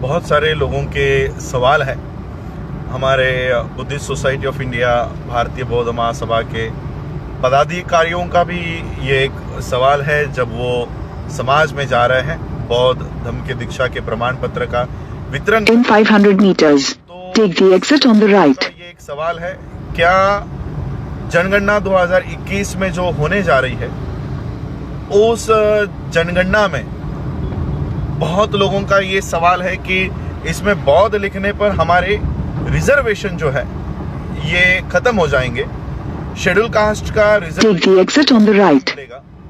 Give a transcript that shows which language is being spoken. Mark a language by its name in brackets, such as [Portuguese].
[Hindi] बहुत सारे लोगों के सवाल है। हमारे बुद्धिस्ट सोसाइटी ऑफ इंडिया, भारतीय बौद्ध महासभा के पदाधिकारियों का भी ये एक सवाल है जब वो समाज में जा रहे हैं बौद्ध धर्म के दीक्षा के प्रमाण पत्र का वितरण। [English] In 500 meters, take the exit on the right. [Hindi] ये एक सवाल है, क्या जनगणना 2021 में जो होने जा रही है उस जनगणना में बहुत लोगों का ये सवाल है कि इसमें बौद्ध लिखने पर हमारे रिजर्वेशन जो है ये खत्म हो जाएंगे, शेड्यूल कास्ट का रिजर्वेशन मिलेगा।